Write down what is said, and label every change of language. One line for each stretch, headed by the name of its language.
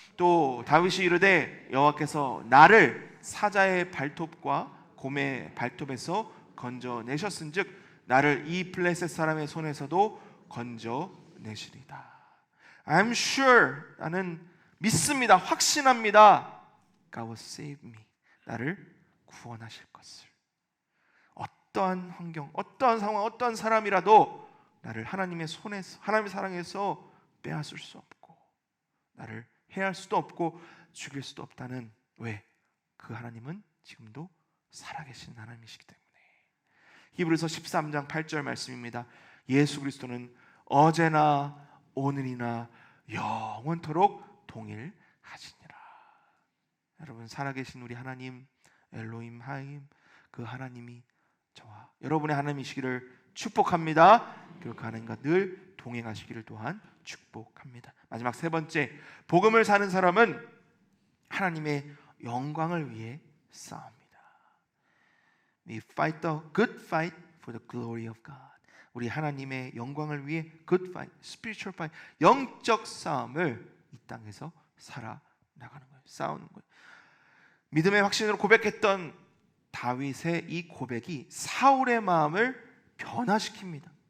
Korean: 또 다윗이 이르되 여호와께서 나를 사자의 발톱과 곰의 발톱에서 건져내셨은즉 나를 이 블레셋 사람의 손에서도 건져내시리다.
English: I'm sure,
Korean: 나는 믿습니다, 확신합니다.
English: God will save me,
Korean: 나를 구원하실 것을. 어떠한 환경, 어떠한 상황, 어떠한 사람이라도 나를 하나님의 손에서, 하나님의 사랑에서 빼앗을 수 없고, 나를 해할 수도 없고 죽일 수도 없다는, 왜? 그 하나님은 지금도 살아계신 하나님이시기 때문에. 히브리서 13장 8절 말씀입니다. 예수 그리스도는 어제나 오늘이나 영원토록 동일하시니라. 여러분, 살아계신 우리 하나님 엘로힘 하임, 그 하나님이 저와 여러분의 하나님이시기를 축복합니다. 그리고 그 하나님과 늘 동행하시기를 또한 축복합니다. 마지막 세 번째, 복음을 사는 사람은 하나님의 영광을 위해 싸웁니다.
English: We fight the good fight for the glory of God.
Korean: 우리 하나님의 영광을 위해
English: good fight, spiritual fight,
Korean: 영적 싸움을 이 땅에서 살아나가는 거예요. 싸우는 거예요. 믿음의 확신으로 고백했던 다윗의 이 고백이 사울의 마음을 변화시킵니다.